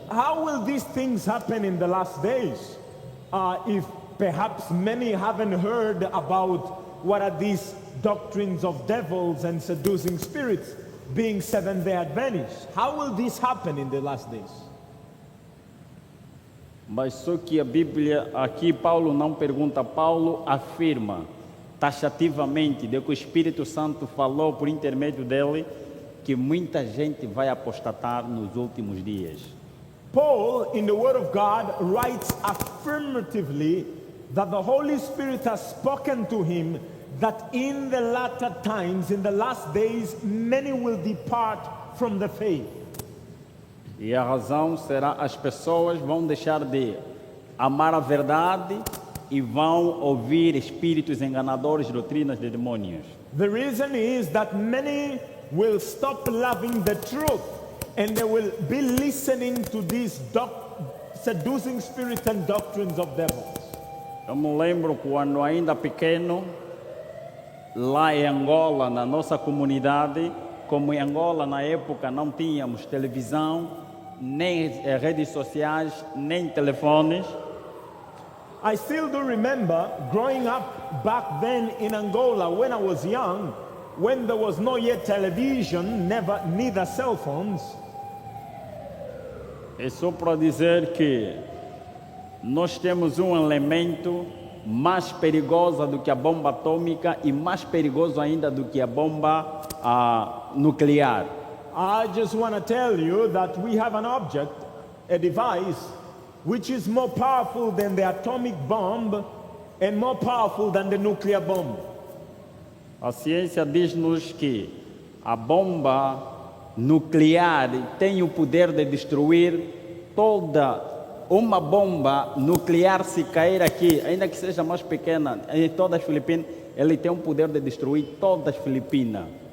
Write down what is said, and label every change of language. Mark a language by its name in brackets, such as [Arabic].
[English] How will these things happen in the last days? If perhaps many haven't heard about what are these doctrines of devils and seducing spirits, being Seventh-day Adventists. How will this happen in the last days? [Portuguese] Mas só que a Bíblia, aqui Paulo não pergunta, Paulo afirma taxativamente de que o Espírito Santo falou por intermédio dele que muita gente vai apostatar nos últimos dias. [English] Paul, in the Word of God, writes affirmatively that the Holy Spirit has spoken to him that in the latter times, in the last days, many will depart from the faith. [Portuguese] E a razão será as pessoas vão deixar de amar a verdade e vão ouvir espíritos enganadores, doutrinas de demônios. [English] The reason is that many will stop loving the truth and they will be listening to these seducing spirits and doctrines of devils. [Portuguese] Eu me lembro quando ainda pequeno, lá em Angola, na nossa comunidade, como em Angola na época não tínhamos televisão, nem redes sociais, nem telefones. [English] I still do remember growing up back then in Angola when I was young, when there was no yet television, neither cell phones. [Portuguese] É só para dizer que nós temos um elemento mais perigoso do que a bomba atômica e mais perigoso ainda do que a bomba nuclear. [English] I just want to tell you that we have an object, a device, which is more powerful than the atomic bomb and more powerful than the nuclear bomb. [Portuguese] A ciência diz-nos que a bomba nuclear tem o poder de destruir toda uma bomba nuclear. Se cair aqui, ainda que seja mais pequena, em todas as Filipinas, ele tem o poder de destruir todas as Filipinas.